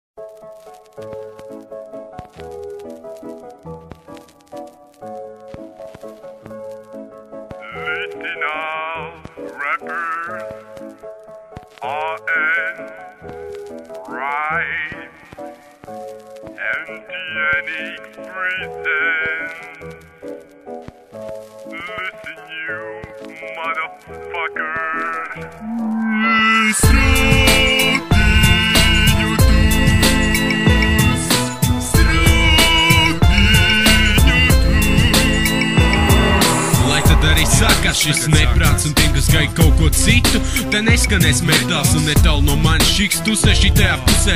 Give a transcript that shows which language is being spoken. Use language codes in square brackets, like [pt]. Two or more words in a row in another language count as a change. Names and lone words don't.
[en] Listen up, rappers, RN, Rhyme, MTNX presents. Listen, you motherfuckers. [lv] Sākās šis neprāts un tiem, kas gaida kaut ko citu, te neskanēs metāls un netālu no manis šiks tusē šitajā pusē.